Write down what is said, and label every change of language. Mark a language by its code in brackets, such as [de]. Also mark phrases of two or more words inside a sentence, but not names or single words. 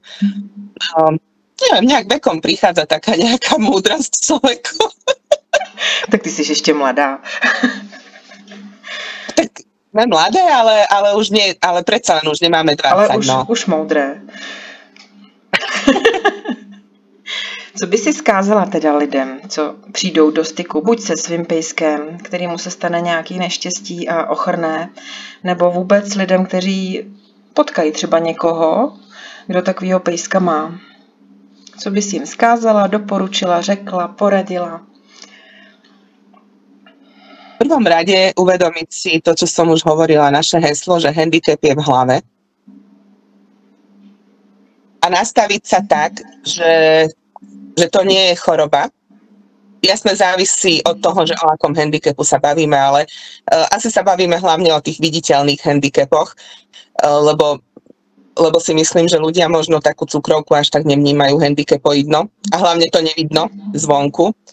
[sk] Neviem, nejak vekom prichádza taká nejaká múdrosť človeku. [cs] Tak ty jsi ještě mladá. [sk] Tak sme mladé, ale už nie, ale predsa len už nemáme 20. [cs] Ale no. už moudré. Co by si vzkázala teda lidem, co přijdou do styku buď se svým pejskem, kterému se stane nějaký neštěstí a ochrné, nebo vůbec lidem, kteří potkají třeba někoho, kdo takovýho pejska má? Co by si jim vzkázala, doporučila, řekla, poradila? [sk] V prvom rade uvedomiť si to, čo som už hovorila, naše heslo, že handicap je v hlave. A nastaviť sa tak, že to nie je choroba. Jasne závisí od toho, že o akom handicapu sa bavíme, ale asi sa bavíme hlavne o tých viditeľných handicapoch, lebo si myslím, že ľudia možno takú cukrovku až tak nevnímajú handicapoidno a hlavne to nevidno zvonku.